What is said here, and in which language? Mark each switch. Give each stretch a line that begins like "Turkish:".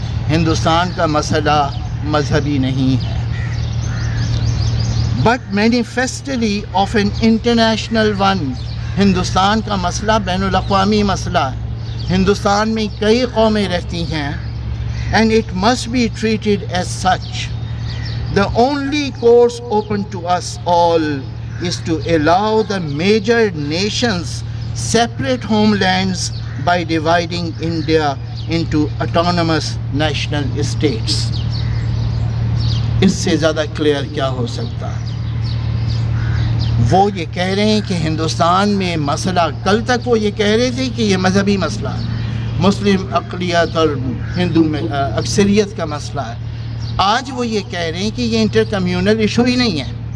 Urdu: ہندوستان کا مسئلہ مذہبی نہیں ہے، but manifestly of an international one. Hindustan کا مسئلہ بین الاقوامی مسئلہ ہے، ہندوستان میں کئی قومیں رہتی ہیں
English: and it must be treated as such. The only course open to us all is to allow the major nations separate homelands by dividing India into autonomous national states.
Urdu: اس سے زیادہ کلیئر کیا ہو سکتا ہے؟ وہ یہ کہہ رہے ہیں کہ ہندوستان میں مسئلہ، کل تک وہ یہ کہہ رہے تھے کہ یہ مذہبی مسئلہ ہے، مسلم اقلیت اور ہندو میں اکثریت کا مسئلہ ہے، آج وہ یہ کہہ رہے ہیں کہ یہ انٹر کمیونل ایشو ہی نہیں ہے،